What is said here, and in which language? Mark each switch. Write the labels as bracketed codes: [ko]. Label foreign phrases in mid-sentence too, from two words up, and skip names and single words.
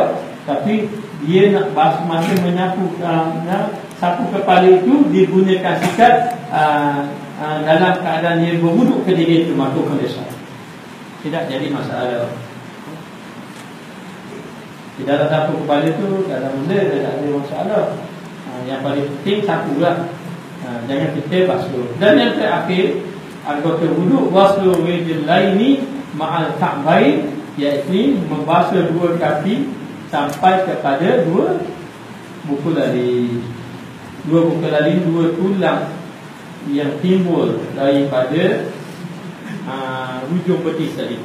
[ms] Tapi dia nak masa menyapu sapu kepala itu dia gunakan sikat dalam keadaan dia berwuduk ketika itu, maka kondisi tidak jadi masalah. Di dalam sapu kepala itu dalam benda tak ada masalah. Yang paling penting sapu lah. Jangan kita basuh. Dan yang terakhir, anggota wuduk [ar] غسل الرجلين مع الكعبين, [ms] iaitu membasuh dua kaki sampai kepada dua buku lali. Dua buku lali, dua tulang yang timbul daripada hujung betis tadi.